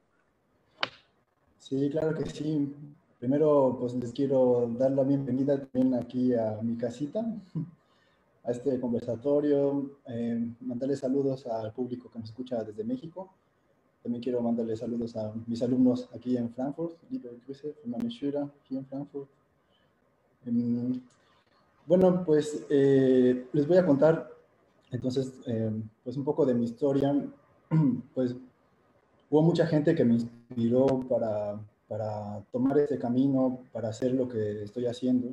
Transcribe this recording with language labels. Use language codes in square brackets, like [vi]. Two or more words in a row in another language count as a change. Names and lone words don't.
[es] Sí, claro que sí. Primero, pues les quiero dar la bienvenida también aquí a mi casita, a este conversatorio, mandarle saludos al público que nos escucha desde México. También quiero mandarle saludos a mis alumnos aquí en Frankfurt, [de] liebe Grüße von meinen Schülern hier [es] en Frankfurt. Bueno, pues les voy a contar entonces pues un poco de mi historia. Pues hubo mucha gente que me inspiró para tomar este camino, para hacer lo que estoy haciendo.